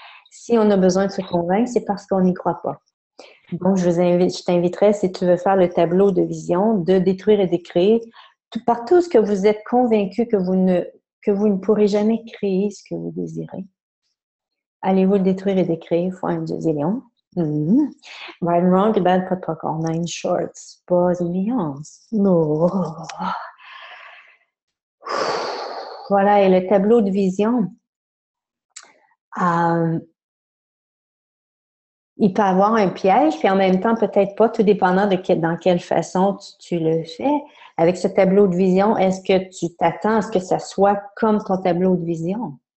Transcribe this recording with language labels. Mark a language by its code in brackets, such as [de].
[fr] Si on a besoin de se convaincre, c'est parce qu'on n'y croit pas. Donc, je t'inviterais, si tu veux faire le tableau de vision, de détruire et d'écrire par tout ce que vous êtes convaincu que vous ne pourrez jamais créer ce que vous désirez. Allez-vous le détruire et décrire fois un zillion? [en] Right and wrong, good, bad, pot, puck, all nine shorts, balls and beyonds. Oh. [fr] Voilà, et le tableau de vision, il peut avoir un piège, puis en même temps, peut-être pas, tout dépendant dans quelle façon tu le fais. Avec ce tableau de vision, est-ce que tu t'attends à ce que ça soit comme ton tableau de vision?